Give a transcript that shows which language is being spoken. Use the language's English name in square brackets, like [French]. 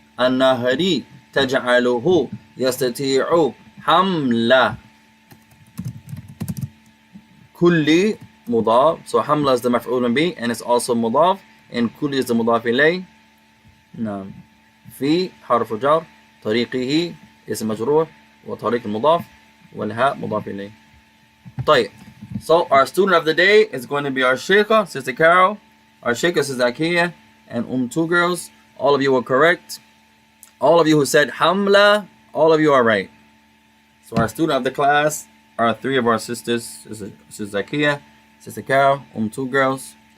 [Arabic] النهر تجعله يستطيع حمل كل مضاف. [English] So حمل is the مفعول به and it's also مضاف, and كل is the مضاف إليه. [Arabic] نعم. في حرف جر, طريقه اسم مجرور, وطريق المضاف, والهاء مضاف إليه. طيب. [English] So our student of the day is going to be our Sheikha, Sister Carol, our Sheikha, Sister Akia, and 2 girls. All of you were correct. All of you who said Hamla, all of you are right. So our student of the class are 3 of our sisters, Sister Zakia, Sister Carol, 2 girls.